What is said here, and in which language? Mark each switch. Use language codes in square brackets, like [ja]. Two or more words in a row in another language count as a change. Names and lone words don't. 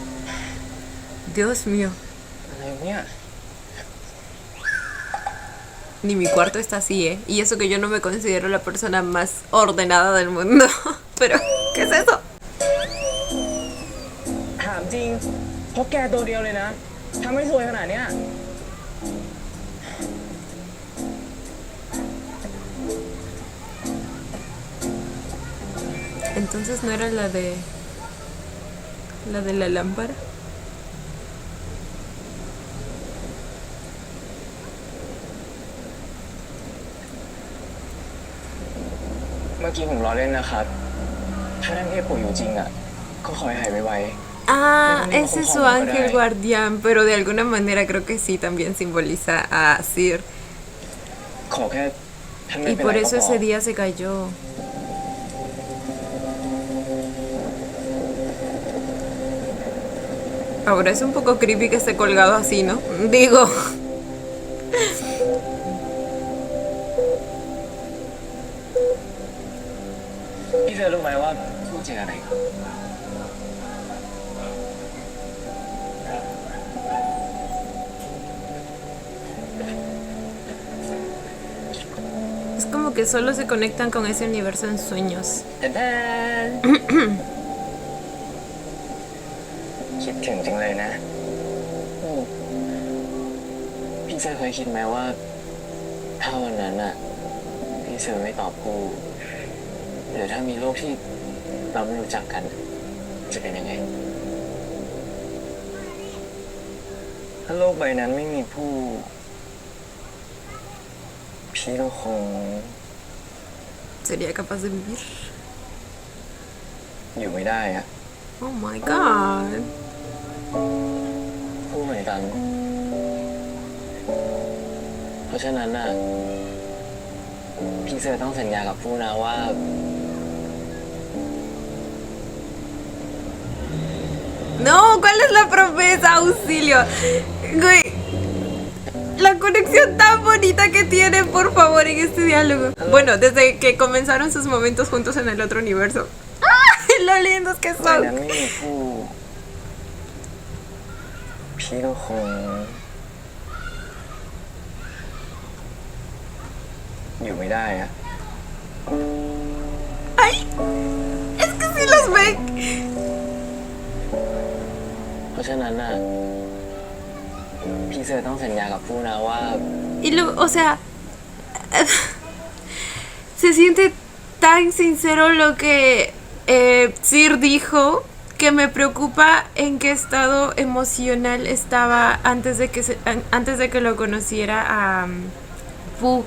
[es] Dios mío. [th] อะไรเนี่ย [es] Ni mi cuarto está así, ¿eh? Y eso que yo no me considero la persona más ordenada del mundo. Pero, ¿qué es eso? [th] ถามจริงเพราะแกตัวเดียวเลยนะทำให้สวยขนาดเนี้ย [es] Entonces no era la de... La de la lámpara. [th] เมื่อกี้ผมล้อเล่นนะครับ ถ้าท่านเทพปู่อยู่จริงอ่ะ ก็ขอให้หายไว [es] Ah, ese es su ángel guardián, pero de alguna manera creo que sí también simboliza a Sir. [th] ๆขอแค่ท่านไม่ [es] Y [th] เป็น [es] por [th] ไรก็ [es] eso [th] พอ [es] ese día se cayó. Ahora es un poco creepy que esté colgado así, ¿no? Digo. [th] พี่เธอรู้ไหมว่าพูดจริงอะไร [es] Es como que solo se conectan con ese universo en sueños. [th] แต่แดน คิดถึงจริงเลยนะพี่เซอร์เคยคิดไหมว่า ถ้าวันนั้นน่ะ พี่เซอร์ไม่ตอบกูหรือถ้ามีโลกที่เราไม่รู้จักกัน จะเป็นยังไง ถ้าโลกใบนั้นไม่มีผู้ พี่ก็คง [es] ¿Sería capaz de vivir? [th] อยู่ไม่ได้อะ [en] Oh my god. [th] พูดเหมือนกัน เพราะฉะนั้นน่ะ พี่เซอร์ต้องสัญญากับผู้นะว่า [es] No, ¿cuál es la promesa? Auxilio. Güey. La conexión tan bonita que tienen, por favor, en este diálogo. Bueno, desde que comenzaron sus momentos juntos en el otro universo. ¡Ay, lo lindos que [th] ใบนั้น [es] son! [th] ไม่มีผู้ พี่ก็คง อยู่ไม่ได้อะ [es] ¡Ay! Es que sí los ven. [th] เพราะฉะนั้นน่ะ พี่เซอร์ต้องสัญญากับผู้นะว่า [es] Y luego, o sea, se siente tan sincero lo que Sir dijo, que me preocupa en qué estado emocional estaba antes de que lo conociera a Pu.